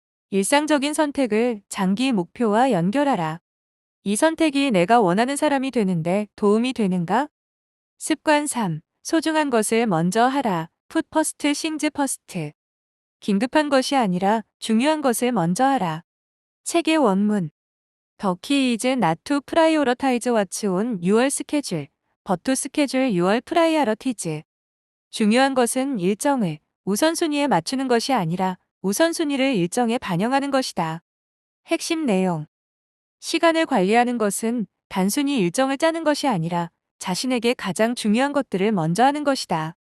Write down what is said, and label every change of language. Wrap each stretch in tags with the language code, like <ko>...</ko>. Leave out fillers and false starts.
<ko>일상적인 선택을 장기 목표와 연결하라. 이 선택이 내가 원하는 사람이 되는데 도움이 되는가? 습관 3. 소중한 것을 먼저 하라.</ko> <en>Put first things first.</en> <ko>긴급한 것이 아니라 중요한 것을 먼저 하라. 책의 원문.</ko> <en>The key is not to prioritize what's on your schedule, but to schedule your priorities.</en> <ko>중요한 것은 일정을 우선순위에 맞추는 것이 아니라 우선순위를 일정에 반영하는 것이다. 핵심 내용. 시간을 관리하는 것은 단순히 일정을 짜는 것이 아니라 자신에게 가장 중요한 것들을 먼저 하는 것이다.</ko>